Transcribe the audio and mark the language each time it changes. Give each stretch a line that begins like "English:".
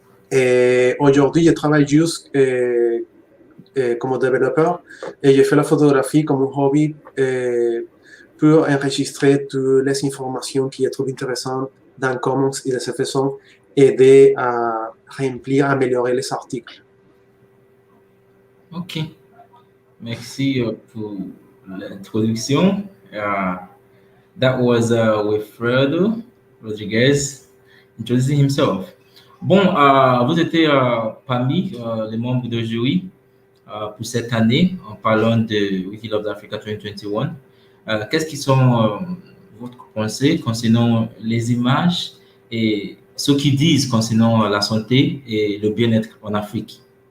French: Et aujourd'hui, je travaille juste comme développeur et je fais la photographie comme un hobby pour enregistrer toutes les informations qui je trouve intéressantes dans Commons et de cette façon aider à remplir, à améliorer les articles. Ok. Merci pour l'introduction.
English: That was Wilfredo Rodriguez introducing himself.
French: Bon, vous étiez parmi les membres de jury pour cette année en parlant de Wiki Loves Africa 2021. Qu'est-ce qui sont votre pensée concernant les images et ce qu'ils disent concernant la santé et le bien-être en Afrique?